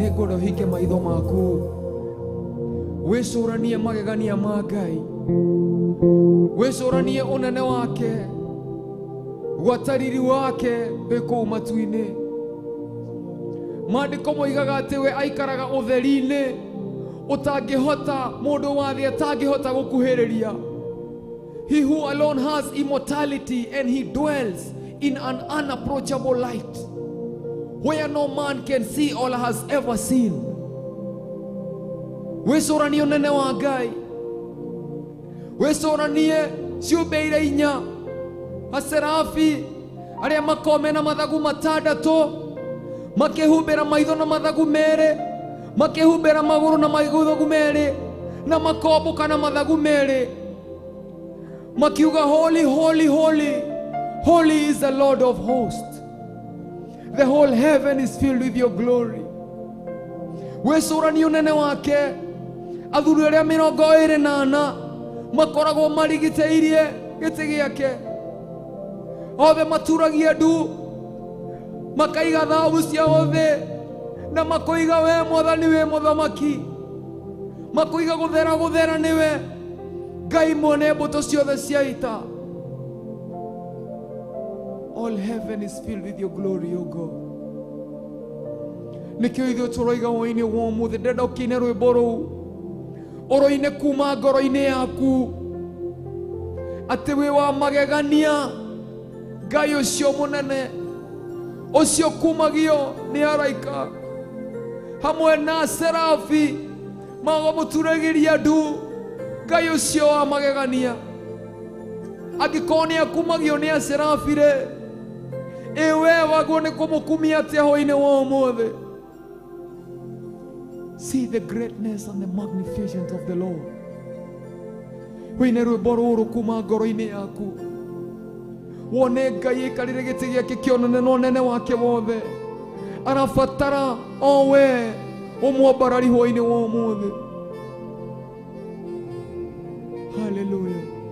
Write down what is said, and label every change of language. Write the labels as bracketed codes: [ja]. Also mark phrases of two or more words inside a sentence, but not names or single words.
[ki] wamũndũ hike maitho maku wĩcũranie magegania ma Ngai, wĩcũranie ũnene wake, gwatariri wake wĩ kũu matu-inĩ. Maandĩko moigaga atĩ we aikaraga ũtheri-inĩ ũtangĩhota, mũndũ wa thĩ atangĩhota gũkuhĩrĩria. [en] He who alone has immortality and he dwells in an unapproachable light where no man can see or has ever seen. [ki] Wĩcũranie ũnene wa Ngai, wĩcũranie ciũmbe iria inya, aserafi arĩa makome na mathagu matandatũ, makĩhumbĩra maitho na mathagu merĩ, makĩhumbĩra magũrũ na mathagu merĩ, na makombũka na mathagu merĩ, makiuga [en] holy, holy, holy, holy is the Lord of hosts. The whole heaven is filled with your glory. [ki] Wĩcũranie ũnene wake. Athuri arĩa 24 makoragwo marigitĩirie gĩtĩ gĩake, othe maturagia ndu, makaiga thahabu ciao thĩ, na makoiga we Mwathani wĩ mũthamaki, makoiga gũthera gũthera nĩwe Ngai mwene mbũtũ ciothe cia ita. [en] All heaven is filled with your glory, O God. [ki] Nĩkĩo ithuĩ tũroiga hwaĩ-inĩ wa ũmũthĩ, ndĩrenda ũkĩine rwĩmbo rũu, ũroine kuma ngoro-inĩ yaku atĩ wĩ wa magegania Ngai ũcio mũnene, ũcio kumagio nĩ araika hamwe na serafi magomũturagĩria ndu. Ngai ũcio wa magegania, angĩkorwo nĩ akumagio nĩ aserafi-rĩ, we wagwo nĩ kũmũkumia atĩa hwaĩ-inĩ wa ũmũthĩ? [en] See the greatness and the magnificence of the Lord. [ki] Wĩine rwĩmbo rũrũ kuma ngoro-inĩ yaku, wone Ngai aikarĩre gĩtĩ gĩake kĩa ũnene na ũnene wake wothe. Arabatara o we ũmwambarari hwaĩ-inĩ wa ũmũthĩ. Hallelujah.